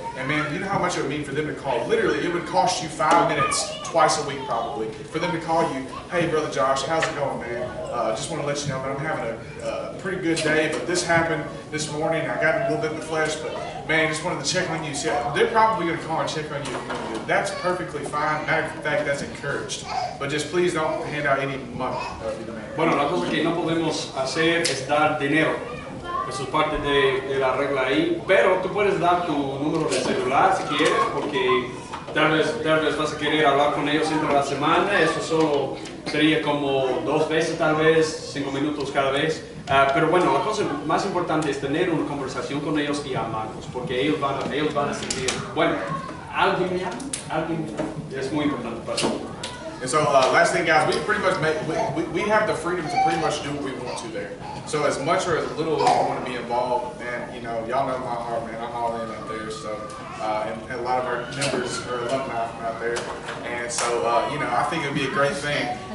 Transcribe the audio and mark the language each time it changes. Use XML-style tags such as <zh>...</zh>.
<en>And man, you know how much it would mean for them to call. Literally, it would cost you 5 minutes twice a week probably for them to call you, hey brother Josh, how's it going, man? Just want to let you know, man, I'm having a pretty good day, but this happened this morning. I got a little bit in the flesh, but man, just wanted to check on you. See, they're probably going to call and check on you. That's perfectly fine. Matter of fact, that's encouraged. But just please don't hand out any money.</en> <es>Bueno, la cosa que no podemos hacer es dar dinero. Eso es parte de la regla ahí. Pero tú puedes dar tu número de celular si quieres, porque tal vez vas a querer hablar con ellos entre la semana. Eso solo sería como 2 veces, tal vez, 5 minutos cada vez. Pero bueno, la cosa más importante es tener una conversación con ellos y amarlos, porque ellos van a sentir, bueno, alguien es muy importante para nosotros.</es> <en>And so, last thing, guys, we pretty much we have the freedom to pretty much do what we want to there. So, as much or as little as you want to be involved, man, you know, y'all know my heart, man. I'm all in out there. So, and a lot of our members are alumni from out there, and so, you know, I think it'd be a great thing.</en>